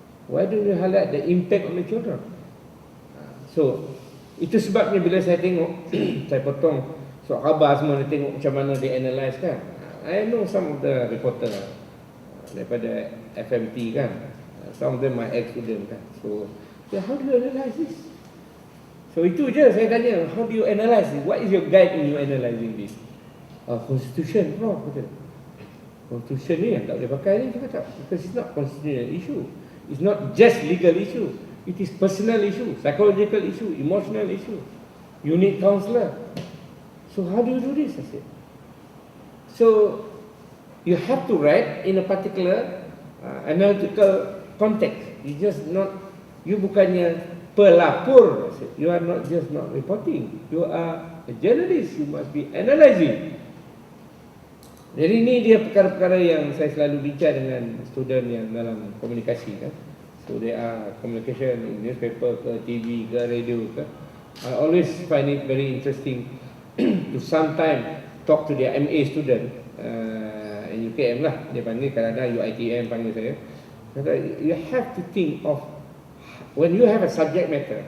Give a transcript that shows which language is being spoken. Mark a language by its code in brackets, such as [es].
[en] Why do you highlight the impact on the children? [ms] So, itu sebabnya bila saya tengok, saya potong soal khabar semua, saya tengok macam mana dia analyse kan. [en] I know some of the reporter daripada FMT kan. Some of them are ex-student kan. So, how do you analyse this? So [ms] itu je saya tanya, [en] how do you analyse this? What is your guide in you analysing this? Constitution, bro. [ms] Constitution ni yang tak boleh pakai ni, kita tak. [en] Because it's not constitutional issue. It's not just legal issue. It is personal issue, psychological issue, emotional issue. You need counselor. So how do you do this? I said. So you have to write in a particular analytical context. You just not, you [ms] bukannya pelapor. [en] You are not just not reporting. You are a journalist. You must be analysing. [ms] Jadi ini dia perkara-perkara yang saya selalu bincang dengan student yang dalam komunikasi kan. [en] So there are communication in newspaper ke TV ke radio ke. I always find it very interesting to sometimes talk to their MA student in UKM lah. [ms] Dia panggil kadang-kadang UITM panggil saya. Kata, [en] you have to think of when you have a subject matter.